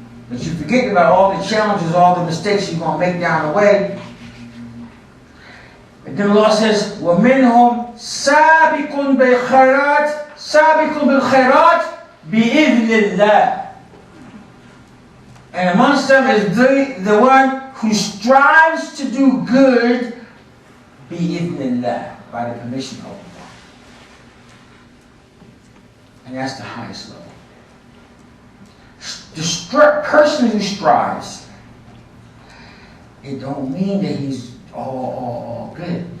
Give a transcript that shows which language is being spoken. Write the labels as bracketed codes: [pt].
[en] But you forget about all the challenges, all the mistakes you're gonna make down the way. [ar] And then Allah says, وَمِنْهُمْ سَابِقٌ بِالْخَيْرَاتِ سَابِقٌ بِالْخَيْرَاتِ بِإِذْنِ اللَّهِ. [en] And amongst them is the one who strives to do good [ar] بِإِذْنِ اللَّهِ, [en] by the permission of Allah. And that's the highest level. The person who strives, it don't mean that he's all good.